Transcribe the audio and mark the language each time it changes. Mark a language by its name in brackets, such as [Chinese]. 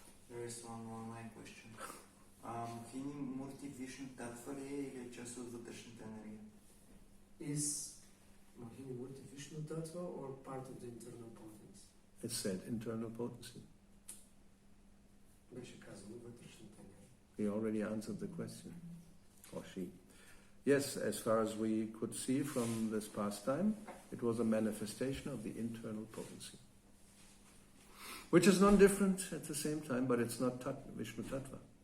[English] There is one online question. [Bulgarian] Mohini Murti Vishnu Tattva ли е или част от вътрешната енергия? [English] Is Mohini Murti Vishnu Tattva or part of the internal potency? It said internal potency. [Bulgarian] Беше казано вътрешната енергия. [English] He already answered the question. Or she. Yes, as far as we could see from this pastime, it was a manifestation of the internal potency. Which is non-different at the same time, but it's not Vishnu Tattva.